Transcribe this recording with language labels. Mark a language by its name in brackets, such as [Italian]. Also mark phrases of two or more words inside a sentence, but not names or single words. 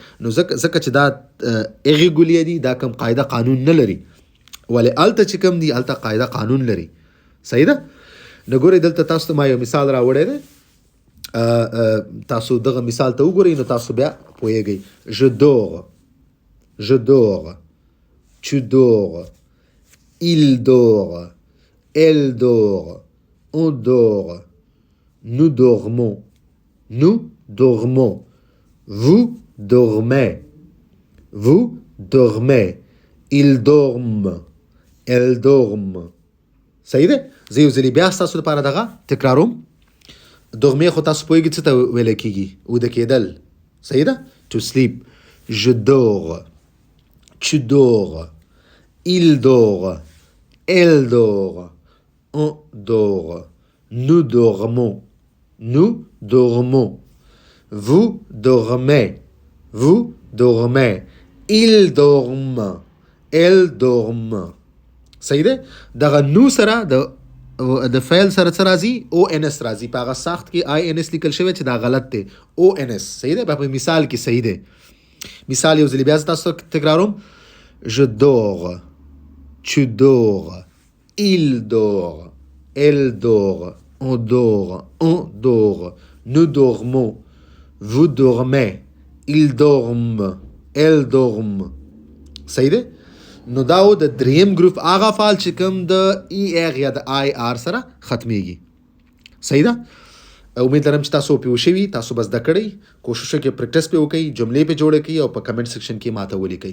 [Pashto] نو ځکه چې دا ایریګولیر دي، دا کوم قاعده قانون نه لري. ولې هلته چې کوم دي هلته قاعده قانون لري. صحیح ده. نو ګورئ دلته تاسو ته ما یو مثال راوړی دی. تاسو دغه مثال ته وګورئ نو تاسو بیا پوهیږئ. [French] je dors، je dors، tu dors، il dort، elle dort، on dort، nous dormons، nous dormons، vous dormez، vous dormez، ils dorment، elles dorment. [Pashto] صحیح ده. زه یو ځلې بیا ستاسو لپاره دغه تکراروم. dormir خو تاسو پوهیږئ څه ته ویلی کېږي؟ ویده کېدل. صحیح ده. [English] to sleep. [French] je dors، tu dors، il dort، elle dort، on dort، nous dormons، nous dormons، vous dormez، vous dormez، ils dorment، elles dorment. [Pashto] صحیح ده. دغه نو سره د فعل سره څه راځي؟ او ان اس راځي. په هغه ساخت کې آی ان اس لیکل شوی چې دا غلط دی. او ان اس. صحیح ده. په مثال کې صحیح دی. مثال یو ځلې بیا تاسو تکراروم. [French] je dors، tu dors، il dort، elle dort، on dort، nous dormons، vous dormez، ils dorment، elles dorment. [Pashto] صحیح ده. نو دا و د دریم ګروپ هغه افعال چې کوم د ای آر یا د آی آر سره ختمیږي. صحیح ده. امید لرم چې تاسو پوه شوي، تاسو به زده کړئ. کوشش وکړئ پریکټس پې وکړئ، جملې پې جوړې کړئ او په [English] comment section [Pashto] کې ماته ولیکئ.